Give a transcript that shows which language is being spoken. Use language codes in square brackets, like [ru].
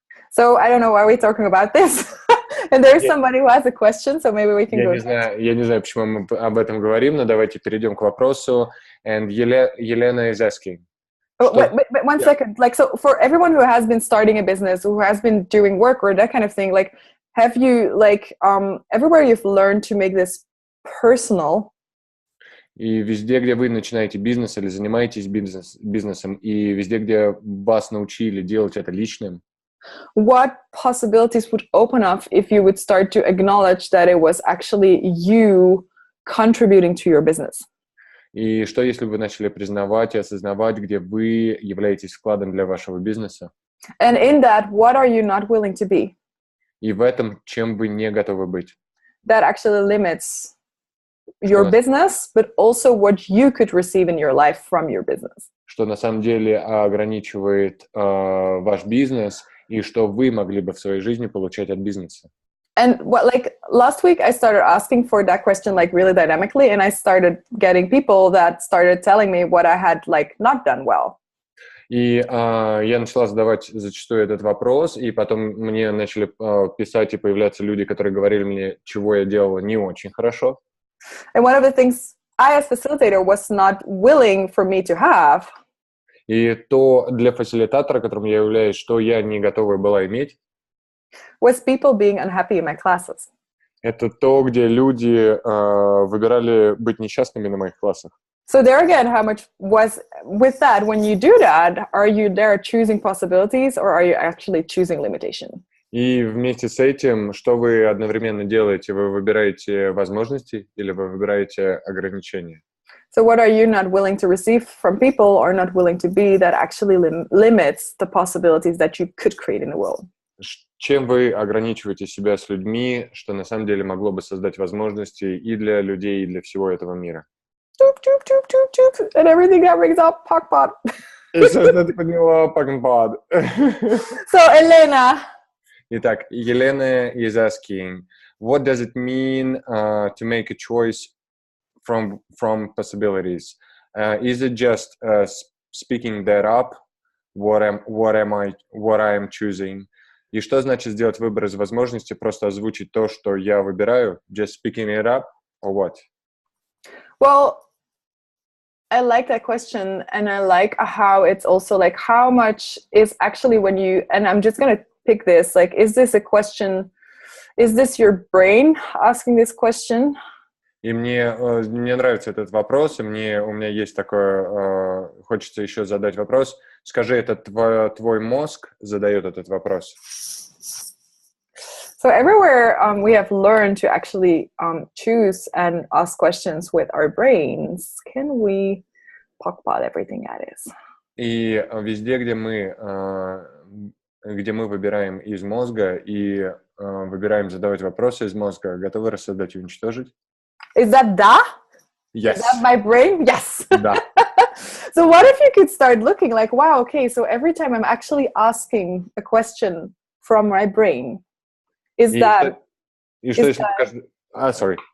[en] So I don't know why we're talking about this. And there's somebody who has a question, so maybe we can go. [ru] Я не знаю, почему мы об этом говорим, но давайте перейдем к вопросу. [en] And Елена is asking. But one second. Like, so for everyone who has been starting a business, who has been doing work or that kind of thing, like, have you, like, everywhere you've learned to make this personal? [ru] И везде, где вы начинаете бизнес или занимаетесь бизнесом, и везде, где вас научили делать это личным, [en] what possibilities would open up if you would start to acknowledge that it was actually you contributing to your business? [ru] И что, если вы начали признавать и осознавать, где вы являетесь вкладом для вашего бизнеса? [en] And in that, what are you not willing to be? [ru] И в этом, чем вы не готовы быть? [en] That actually limits your business, but also what you could receive in your life from your business. [ru] Что на самом деле ограничивает ваш бизнес и что вы могли бы в своей жизни получать от бизнеса. [en] And last week I started asking for that question like really dynamically, and I started getting people that started telling me what I had like not done well. [ru] И я начала задавать зачастую этот вопрос, и потом мне начали писать и появляться люди, которые говорили мне, чего я делала не очень хорошо. [en] And one of the things I as facilitator was not willing for me to have. [ru] И то для фасилитатора, которым я являюсь, что я не готова была иметь, [en] was people being unhappy in my classes. [ru] Это то, где люди выбирали быть несчастными на моих классах. [en] So there again, how much was with that? When you do that, are you there choosing possibilities or are you actually choosing limitation? [ru] И вместе с этим, что вы одновременно делаете? Вы выбираете возможности или вы выбираете ограничения? [en] So what are you not willing to receive from people or not willing to be that actually limits the possibilities that you could create in the world? [ru] Чем вы ограничиваете себя с людьми, что на самом деле могло бы создать возможности и для людей, и для всего этого мира? [en] And everything that brings up Pakpad. [ru] So, ты подняла Pakpad. [en] So, Elena. [ru] Итак, [en] Елена is asking, what does it mean to make a choice from possibilities? Is it just speaking that up? What I'm choosing? [ru] И что значит сделать выбор из возможности? Просто озвучить то, что я выбираю? [en] Just speaking it up? Or what? Well, I like that question, and I like how it's also like how much is actually when you, and I'm just going to pick this, like, is this a question, is this your brain asking this question? [ru] И мне нравится этот вопрос, и у меня есть такое, хочется еще задать вопрос. Скажи, это твой мозг задает этот вопрос? [en] So everywhere we have learned to actually choose and ask questions with our brains, can we talk about everything that is? [ru] И везде, где мы выбираем из мозга и выбираем задавать вопросы из мозга, готовы рассадать и уничтожить? [en] Is that da? Yes. Is that my brain? Yes. [ru] Да. [en] So what if you could start looking like, wow, okay, so every time I'm actually asking a question from my brain, is that... [ru] И что, если [en] sorry.